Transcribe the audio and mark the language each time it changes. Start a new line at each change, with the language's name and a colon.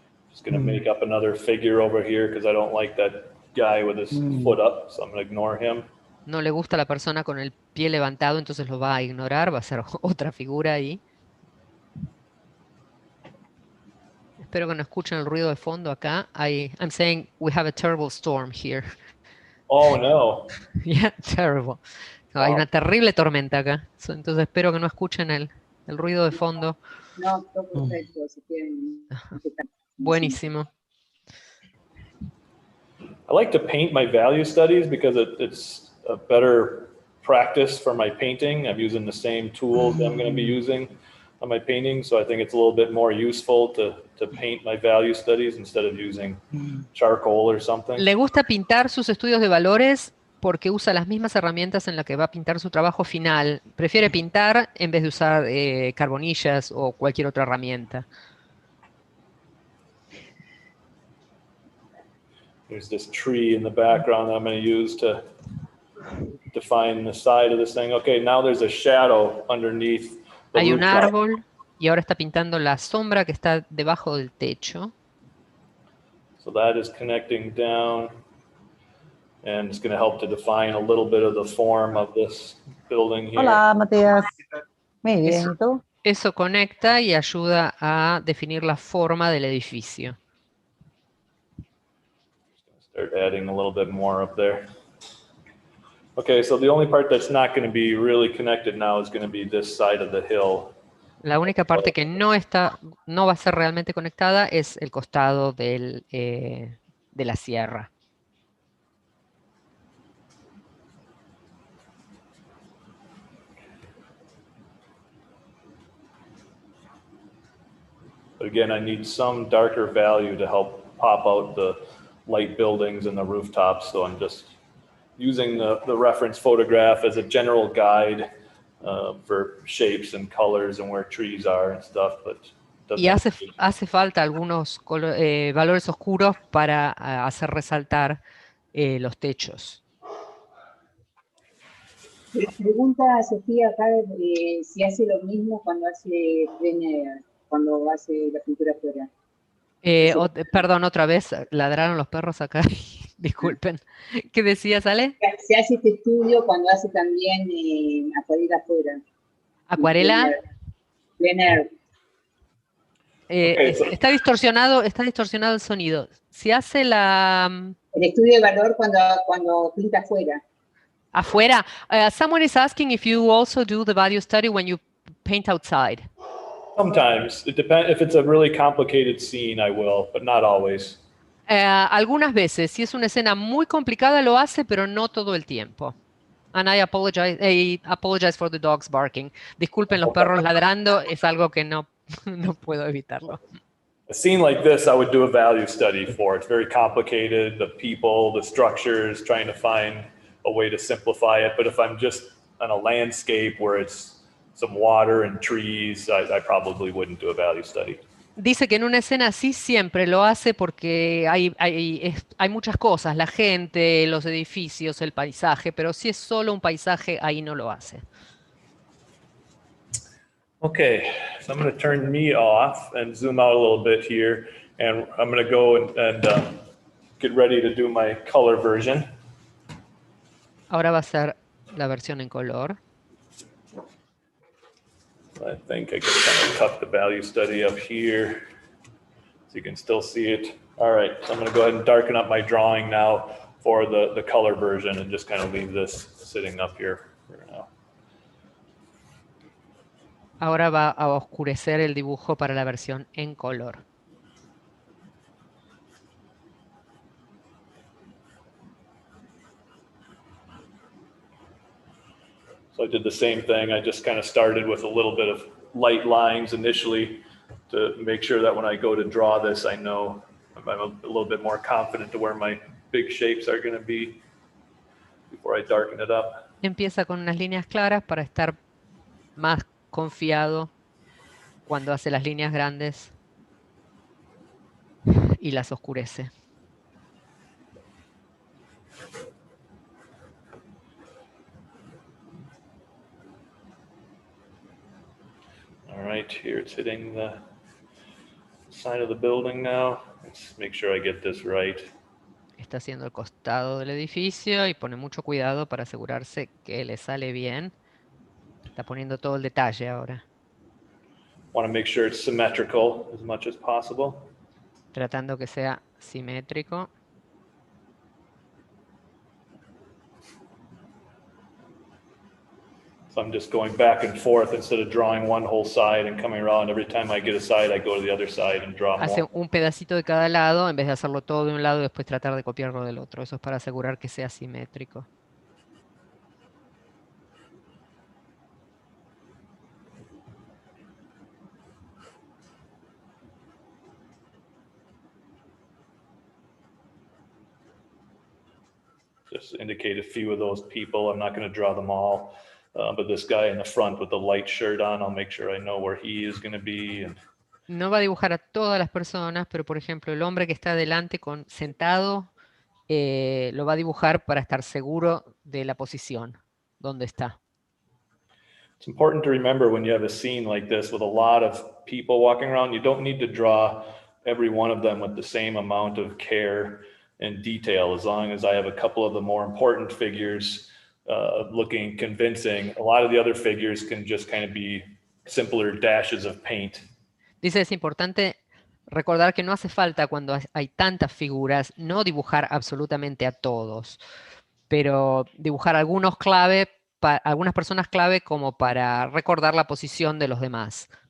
English: Just going to make up another figure over here because I don't like that guy with his foot up, so I'm going to ignore him.
Spanish: No le gusta a la persona con el pie levantado, entonces lo va a ignorar, va a ser otra figura ahí. Espero que no escuchen el ruido de fondo acá.
English: I'm saying we have a terrible storm here. Oh no. Yeah, terrible.
Spanish: No, hay una
English: Wow.
Spanish: terrible tormenta acá. Entonces espero que no escuchen el ruido de fondo. No, todo perfecto, si quieren. Buenísimo.
English: I like to paint my value studies because it's a better practice for my painting. I'm using the same tools that I'm going to be using on my painting, so I think it's a little bit more useful to paint my value studies instead of using charcoal or something.
Spanish: Le gusta pintar sus estudios de valores porque usa las mismas herramientas en las que va a pintar su trabajo final. Prefiere pintar en vez de usar carbonillas o cualquier otra herramienta.
English: There's this tree in the background that I'm going to use to define the side of this thing. Okay, now there's a shadow underneath the
Spanish: Hay un
English: rooftop.
Spanish: árbol y ahora está pintando la sombra que está debajo del techo.
English: So that is connecting down, and it's going to help to define a little bit of the form of this building here.
Spanish: Hola, Matías. Muy bien, ¿y tú? Eso conecta y ayuda a definir la forma del edificio.
English: Start adding a little bit more up there. Okay, so the only part that's not going to be really connected now is going to be this side of the hill.
Spanish: La única parte que no va a ser realmente conectada es el costado de la sierra.
English: But again, I need some darker value to help pop out the light buildings and the rooftops. So I'm just using the reference photograph as a general guide for shapes and colors and where trees are and stuff. But
Spanish: Y hace falta algunos valores oscuros para hacer resaltar los techos. Pregunta a Sofía acá si hace lo mismo cuando hace cuando hace la pintura afuera. Perdón, otra vez, ladraron los perros acá. Disculpen. ¿Qué decías, Ale? Se hace este estudio cuando hace también acuarela afuera. ¿Acuarela? Plein air. Está distorsionado el sonido. Si hace el estudio de valor cuando pinta afuera.
English: Someone is asking if you also do the value study when you paint outside. Sometimes. It depends. If it's a really complicated scene, I will, but not always.
Spanish: Algunas veces. Si es una escena muy complicada, lo hace, pero no todo el tiempo.
English: And I apologize for the dogs barking.
Spanish: Disculpen los perros ladrando, es algo que no puedo evitarlo.
English: A scene like this, I would do a value study for. It's very complicated, the people, the structures, trying to find a way to simplify it. But if I'm just on a landscape where it's some water and trees, I probably wouldn't do a value study.
Spanish: Dice que en una escena así siempre lo hace porque hay muchas cosas, la gente, los edificios, el paisaje, pero si es solo un paisaje, ahí no lo hace.
English: Okay, so I'm going to turn me off and zoom out a little bit here, and I'm going to go and get ready to do my color version.
Spanish: Ahora va a ser la versión en color.
English: I think I can kind of tuck the value study up here so you can still see it. All right, so I'm going to go ahead and darken up my drawing now for the color version and just kind of leave this sitting up here for now.
Spanish: Ahora va a oscurecer el dibujo para la versión en color.
English: So I did the same thing. I just kind of started with a little bit of light lines initially to make sure that when I go to draw this, I know I'm a little bit more confident to where my big shapes are going to be before I darken it up.
Spanish: Empieza con unas líneas claras para estar más confiado cuando hace las líneas grandes y las oscurece.
English: All right, here it's hitting the side of the building now. Let's make sure I get this right.
Spanish: Está está haciendo el costado del edificio y pone mucho cuidado para asegurarse que le sale bien. Está poniendo todo el detalle ahora.
English: Want to make sure it's symmetrical as much as possible.
Spanish: Tratando que sea simétrico.
English: So I'm just going back and forth instead of drawing one whole side and coming around. Every time I get a side, I go to the other side and draw
Spanish: Hace
English: more.
Spanish: un pedacito de cada lado en vez de hacerlo todo de un lado y después tratar de copiarlo del otro. Eso es para asegurar que sea simétrico.
English: Just indicate a few of those people. I'm not going to draw them all. But this guy in the front with the light shirt on, I'll make sure I know where he is going to be. And
Spanish: No va a dibujar a todas las personas, pero por ejemplo, el hombre que está adelante sentado, lo va a dibujar para estar seguro de la posición, donde está.
English: it's important to remember when you have a scene like this with a lot of people walking around, you don't need to draw every one of them with the same amount of care and detail. As long as I have a couple of the more important figures looking convincing, a lot of the other figures can just kind of be simpler dashes of paint.
Spanish: Dice, es importante recordar que no hace falta cuando hay tantas figuras, no dibujar absolutamente a todos, pero dibujar algunas personas clave como para recordar la posición de los demás.